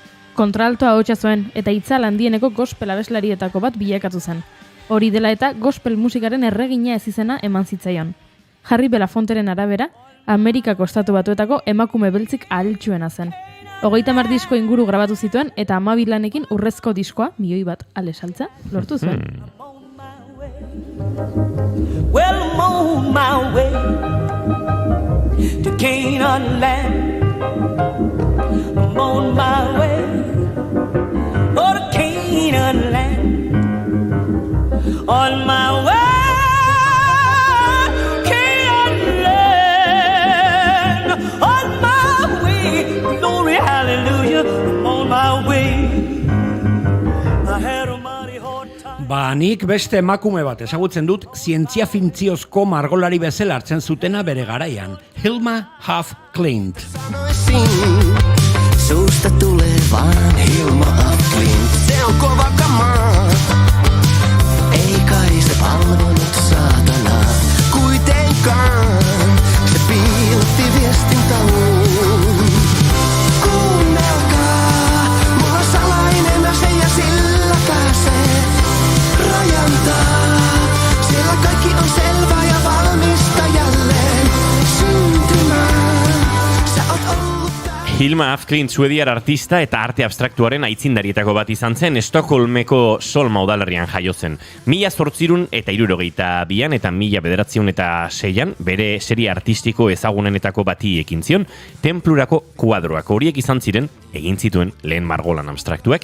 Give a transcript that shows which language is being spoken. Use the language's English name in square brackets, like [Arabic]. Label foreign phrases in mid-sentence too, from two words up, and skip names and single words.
[Basque] Kontraltoa ahotsa zuen eta itzal handieneko gospel abeslarietako bat bilakatu zen. Hori dela eta gospel musikaren erregina ez izena eman zitzaion. Harry Belafonteren arabera, Amerikako estatu batuetako emakume beltzik ahaltsuena zen. 30 disko inguru grabatu zituen eta 12 lanekin urrezko diskoa, 1.000.000 ale saltza, lortu zuen. [English] Well, I'm on my way to Canaan land. I'm on my way to Canaan land. On my way. Glory, hallelujah, I'm on my way. I had a mighty hard time. [Basque] Ba, nik beste emakume bat ezagutzen dut zientzia fikziozko margolari bezala hartzen zutena bere garaian. Hilma Huff Klint. [Finnish] Suusta tulevaan Hilma Huff Klint. Se on kova kamaa. Ei kai se palvelunut saatanaa. Kuitenkaan se piilotti viestintäluun. Siellä kaikki on selvä ja valmista jälleen syntymään. Sä oot ollut [Basque] Hilma Huff Klint suediar artista eta arte abstraktuaren aitzindarietako bat izan zen Estokolmeko Solma udalerrian jaio zen. 1862an eta 1906an bere serie artistiko ezagunenetako bati ekin zion Tenplurako kuadroak horiek izan ziren egin zituen lehen margolan abstraktuak.